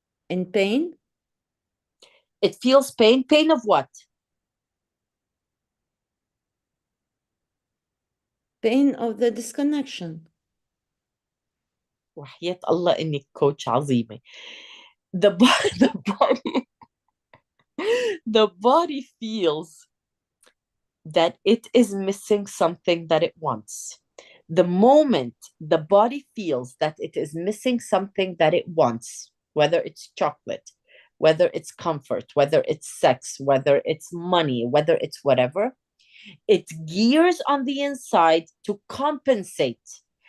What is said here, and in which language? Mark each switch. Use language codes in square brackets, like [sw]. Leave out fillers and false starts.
[en] In pain? It feels pain. Pain of what? Pain of the disconnection. [ar] وحياة الله إنك كوتش عظيمة. [en] The body, the body feels that it is missing something that it wants. The moment the body feels that it is missing something that it wants, whether it's chocolate, whether it's comfort, whether it's sex, whether it's money, whether it's whatever, it gears on the inside to compensate.